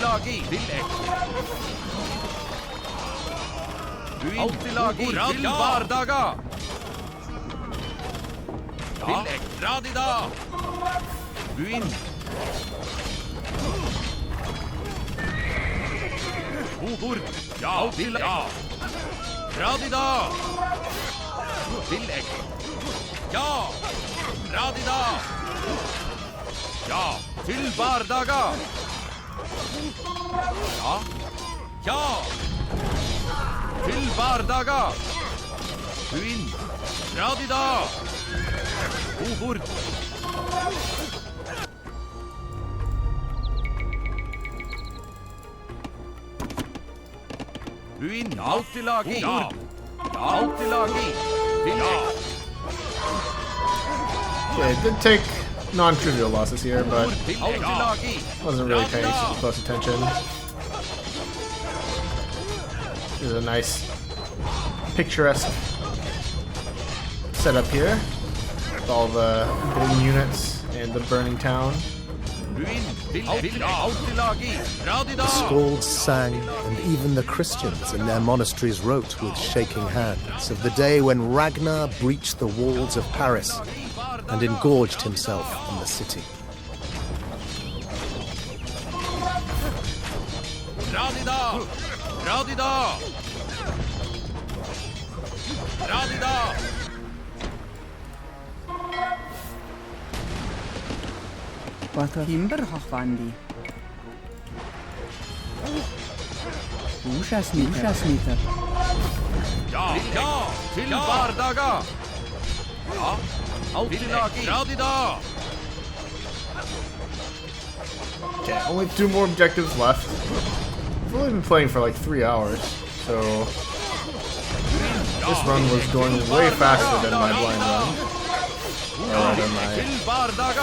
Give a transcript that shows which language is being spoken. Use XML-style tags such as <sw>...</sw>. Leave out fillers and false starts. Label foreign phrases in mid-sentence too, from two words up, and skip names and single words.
<en>lagi. Villek. Alltid lagi. Til Bardaga. Villek. Radida. Buin. Bobord. Ja. Villek. Ja. Radida. Villek. Ja. Radida. Ja. Til Bardaga. Ja. Ja. Til Bardaga. Buin. Radida. Bobord. Buin. Alltid lagi. Ja. Alltid lagi. Villek. Okay, it did take non-trivial losses here, but Alltid lagi. wasn't really paying super close attention. This is a nice, picturesque setup here with all the building units and the burning town. Buin. Villek. Alltid lagi. Radida. The Skalds sang, and even the Christians in their monasteries wrote with shaking hands of the day when Ragnar breached the walls of Paris and engorged himself in the city. Radida. Radida. Radida. Wat timber hochwandi. Ushasmita. Ja. Ja. Til Bardaga. Ja. Alltid lagi. Radida. Okay, only 2 more objectives left. We've only been playing for like 3 hours, so this run was going way faster than my blind run. Or rather, my Til Bardaga.</en>